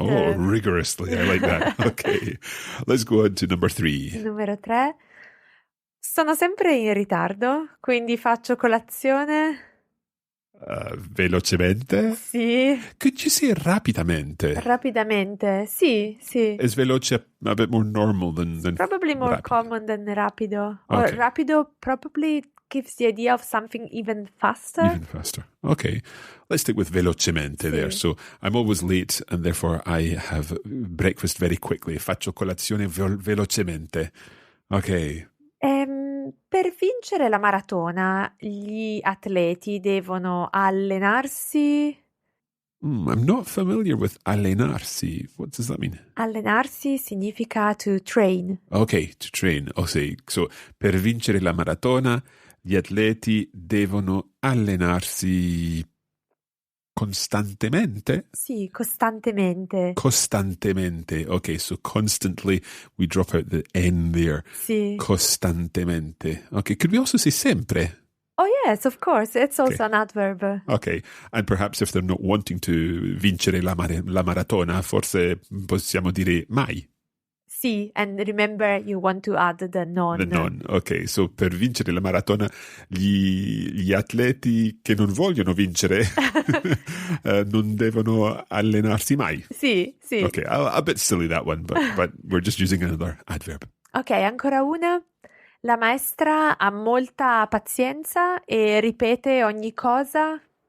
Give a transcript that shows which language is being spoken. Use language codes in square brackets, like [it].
[en] Oh, rigorously, I like that. Okay, let's go on to number 3. [it] Numero 3. Sono sempre in ritardo, quindi faccio colazione. Velocemente? Sì. [en] Could you say rapidamente? [it] Rapidamente. Sì. [en] Is veloce a bit more normal than Probably more [it] rapido? [en] common than rapido. Or Okay. rapido probably gives the idea of something even faster. Even faster. Okay. Let's stick with velocemente there. So I'm always late and therefore I have breakfast very quickly. [it] Faccio colazione velocemente. [en] Okay. [it] Per vincere la maratona, gli atleti devono allenarsi. [en] I'm not familiar with allenarsi. What does that mean? [it] Allenarsi significa [en] to train. Okay, to train. [it] Okay, so per vincere la maratona, gli atleti devono allenarsi costantemente? Sì, costantemente. Costantemente. [en] Okay, so constantly, we drop out the N there. [it] Sì. Costantemente. [en] Okay, could we also say sempre? Oh yes, of course. It's also an adverb. Okay, and perhaps if they're not wanting to [it] vincere la maratona, forse possiamo dire mai. [en] Sì, and remember you want to add the non. The non. [it] Ok, so per vincere la maratona gli atleti che non vogliono vincere non devono allenarsi mai. Sì. [en] Ok, a bit silly that one, but we're just using another adverb. [it] Ok, ancora una. La maestra ha molta pazienza e ripete ogni cosa.